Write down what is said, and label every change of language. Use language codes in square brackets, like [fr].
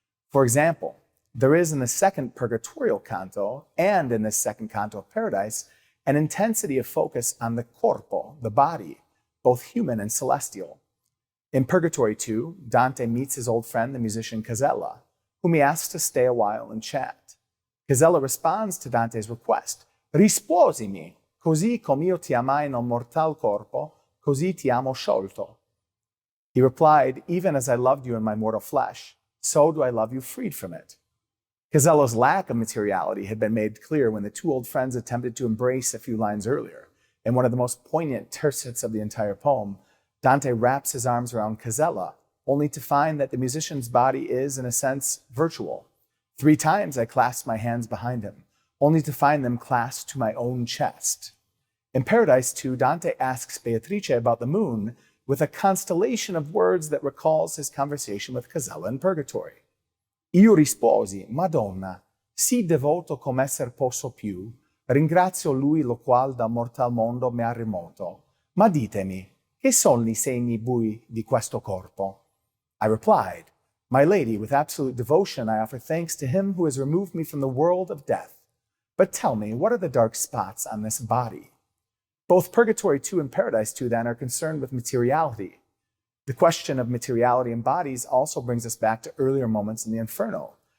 [en] For example, there is in the second purgatorial canto and in this second canto of Paradise an intensity of focus on the corpo, the body, both human and celestial. In Purgatory 2, Dante meets his old friend, the musician Casella, whom he asks to stay a while and chat. Casella responds to Dante's request, [it] Risposimi, così come io ti amai nel mortal corpo, così ti amo sciolto. [en] He replied, even as I loved you in my mortal flesh, so do I love you freed from it. Casella's lack of materiality had been made clear when the two old friends attempted to embrace a few lines earlier. In one of the most poignant tercets of the entire poem, Dante wraps his arms around Casella, only to find that the musician's body is, in a sense, virtual. 3 times I clasped my hands behind him, only to find them clasped to my own chest. In Paradise 2, Dante asks Beatrice about the moon with a constellation of words that recalls his conversation with Casella in Purgatory. [it] Io risposi, Madonna, sì devoto come esser posso più, ringrazio lui lo qual da mortal mondo mi ha rimoto. Ma ditemi, che son I segni bui di questo corpo? [en] I replied, My lady, with absolute devotion I offer thanks to him who has removed me from the world of death. But tell me, what are the dark spots on this body? Both Purgatory 2 and Paradise 2, then, are concerned with materiality. The question of materiality in bodies also brings us back to earlier moments in the Inferno.